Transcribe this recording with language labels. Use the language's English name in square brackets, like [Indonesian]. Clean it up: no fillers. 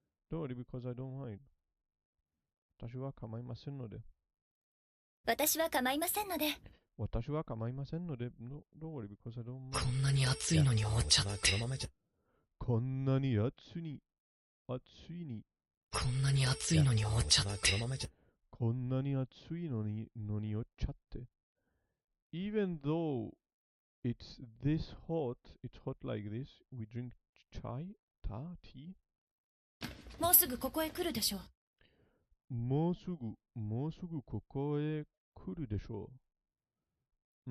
[English] Don't worry, because I don't mind. [Japanese] 私は構いませんので。私は構いませんので。私は構いませんので。 [English] No, don't worry, because I don't mind. [Japanese] こんなに暑いのにお茶って。こんなに暑いに。こんなに暑いのにお茶って。こんなに暑いのにお茶って。 [English] Even though it's this hot, it's hot like this, we drink chai, tea. [Japanese] もうすぐここへ来るでしょう。もうすぐここへ来るでしょう。